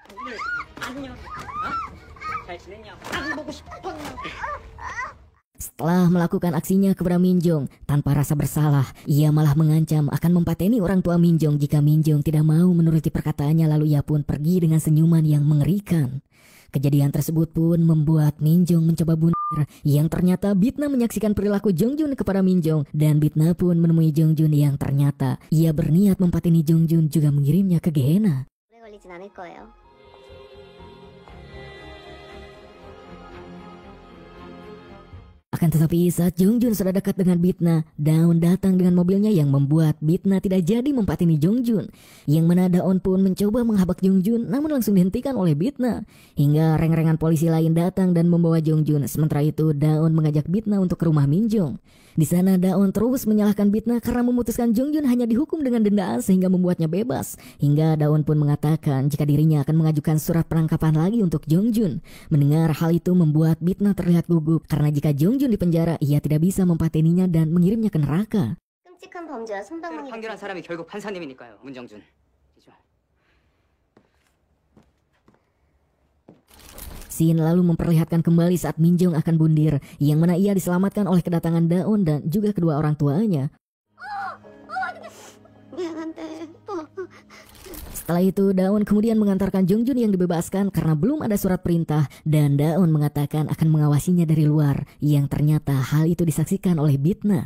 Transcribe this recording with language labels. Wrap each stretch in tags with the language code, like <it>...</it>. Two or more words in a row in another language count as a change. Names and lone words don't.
<id>Setelah melakukan aksinya kepada Minjong tanpa rasa bersalah, ia malah mengancam akan mempateni orang tua Minjong jika Minjong tidak mau menuruti perkataannya. Lalu ia pun pergi dengan senyuman yang mengerikan. Kejadian tersebut pun membuat Minjong mencoba bunuh, yang ternyata Bitna menyaksikan perilaku Jongjun kepada Minjong, dan Bitna pun menemui Jongjun yang ternyata ia berniat mempateni Jongjun juga mengirimnya ke Gehenna.</id> <ko>오래 걸리진 않을 거예요.</ko> <id>Akan tetapi saat Jongjun sudah dekat dengan Bitna, Daon datang dengan mobilnya yang membuat Bitna tidak jadi mempateni Jongjun. Yang mana Daon pun mencoba menghabak Jongjun namun langsung dihentikan oleh Bitna. Hingga reng-rengan polisi lain datang dan membawa Jongjun. Sementara itu Daon mengajak Bitna untuk ke rumah Minjong. Di sana Daon terus menyalahkan Bitna karena memutuskan Jongjun hanya dihukum dengan dendaan sehingga membuatnya bebas. Hingga Daon pun mengatakan jika dirinya akan mengajukan surat penangkapan lagi untuk Jongjun. Mendengar hal itu membuat Bitna terlihat gugup karena jika Jongjun di penjara ia tidak bisa mempateninya dan mengirimnya ke neraka.</id> <ko>끔찍한 범죄와 손방망이 판결한 사람이 결국 판사님이니까요, 문정준.</ko> <id>Scene lalu memperlihatkan kembali saat Minjong akan bundir, yang mana ia diselamatkan oleh kedatangan Daon dan juga kedua orang tuanya. Setelah itu Daon kemudian mengantarkan Jongjun yang dibebaskan karena belum ada surat perintah, dan Daon mengatakan akan mengawasinya dari luar, yang ternyata hal itu disaksikan oleh Bitna.</id>